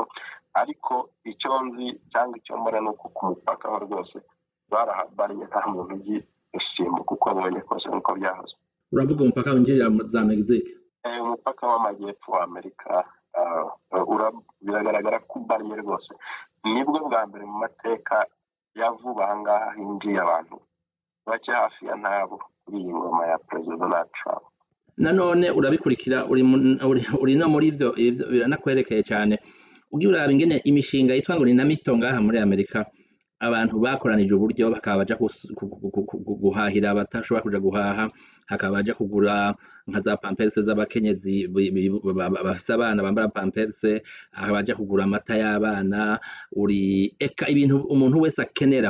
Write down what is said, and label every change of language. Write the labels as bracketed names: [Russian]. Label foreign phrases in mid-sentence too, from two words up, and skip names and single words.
[Kinyarwanda] Ariko icyo nzi cyangwa icyo mbona ni uko ku mupaka ho rwose barahabariye nta muntu ugisimbuka uko abonye kose nk'uko byahoze. Uravuga umupaka winjirira za Mexique? Umupaka w'amajyepfo wa Amerika biragaragara ko ubariye rwose, nibwo bwa mbere mu mateka ya vuba aha ngaha hinjiye abantu bake hafi ya ntabo kuri iyi ngoma ya Perezida Donald Trump. [Rundi] Nanone urabikurikira, uri no muri ibyo biranakwerekeye cyane, ugiye uraba ingene imishinga yitwa ngo ni na mito ngaha muri Amerika abantu bakoranije uburyo bakaba baja guhahira abatashobora kuja guhaha, hakaba baja kugura nka za pamperse z'abakenyezi bafise abana bambara pamperse, hakaba baja kugura amata y'abana, eka ibintu umuntu wese akenera.